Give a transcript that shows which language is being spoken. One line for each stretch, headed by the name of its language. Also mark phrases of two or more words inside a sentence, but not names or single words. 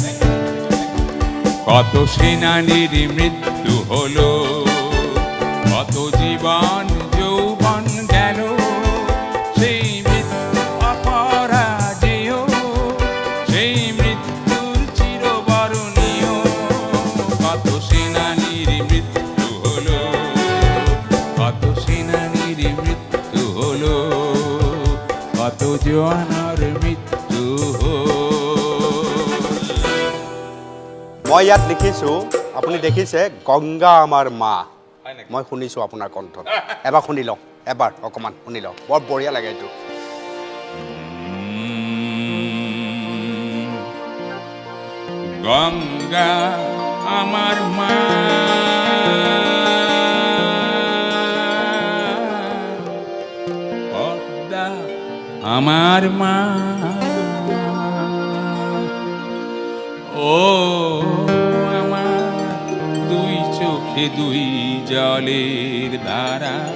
Bangla: কত সেনানীর মৃত্যু হলো কত জীবন যৌবন গেল সেই মৃত্যু অপরাজেয় সেই মৃত্যুর চিরবরণীয় কত সেনানীর মৃত্যু হলো কত সেনানীর মৃত্যু হলো কত জওয়ানের মৃত্যু হল
Assamese: মই ইয়াত লিখিছোঁ আপুনি দেখিছে গংগা আমাৰ মা মই শুনিছোঁ আপোনাৰ কণ্ঠত এবাৰ শুনি লওক এবাৰ অকণমান শুনি লওক বৰ বঢ়িয়া লাগে এইটো
Bangla: গঙ্গা আমার মা পদ্মা আমার মা ও আমার দুই চোখে দুই জলের ধারা